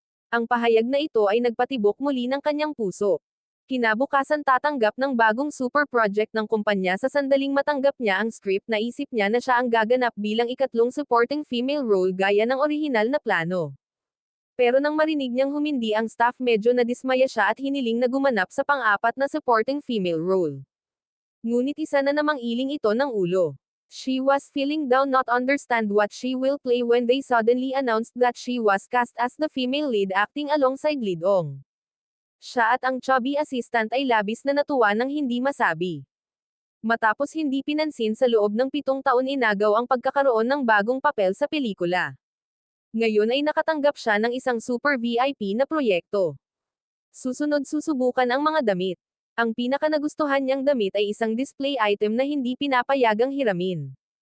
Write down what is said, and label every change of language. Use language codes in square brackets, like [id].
[tl] Ang pahayag na ito ay nagpatibok muli ng kanyang puso. Kinabukasan tatanggap ng bagong super project ng kumpanya sa sandaling matanggap niya ang script naisip niya na siya ang gaganap bilang ikatlong supporting female role gaya ng orihinal na plano. Pero nang marinig niyang humindi ang staff medyo nadismaya siya at hiniling na gumanap sa pang-apat na supporting female role. Ngunit isa na namang iling ito ng ulo. [en] She was feeling down not understand what she will play when they suddenly announced that she was cast as the female lead acting alongside Lidong. [tl] Siya at ang chubby assistant ay labis na natuwa nang hindi masabi. Matapos hindi pinansin sa loob ng 7 taon inagaw ang pagkakaroon ng bagong papel sa pelikula. Ngayon ay nakatanggap siya ng isang super VIP na proyekto. Susunod susubukan ang mga damit. Ang pinakanagustuhan niyang damit ay isang display item na hindi pinapayagang hiramin.